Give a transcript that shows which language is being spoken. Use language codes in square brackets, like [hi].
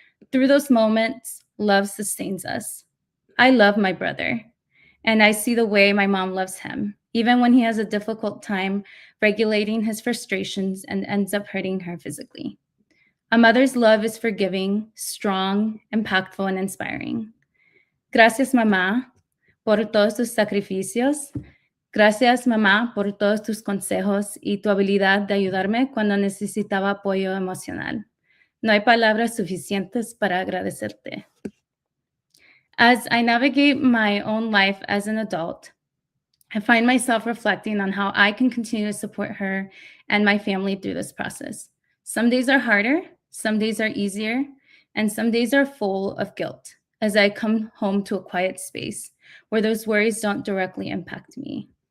[en] Through those moments, love sustains us. I love my brother, and I see the way my mom loves him, even when he has a difficult time regulating his frustrations and ends up hurting her physically. A mother's love is forgiving, strong, impactful, and inspiring. [es] Gracias, mamá, por todos tus sacrificios. Gracias, mamá, por todos tus consejos y tu habilidad de ayudarme cuando necesitaba apoyo emocional. No hay palabras suficientes para agradecerte. [en] As I navigate my own life as an adult, I find myself reflecting on how I can continue to support her and my family through this process. Some days are harder, some days are easier, and some days are full of guilt as I come home to a quiet space where those worries don't directly impact me.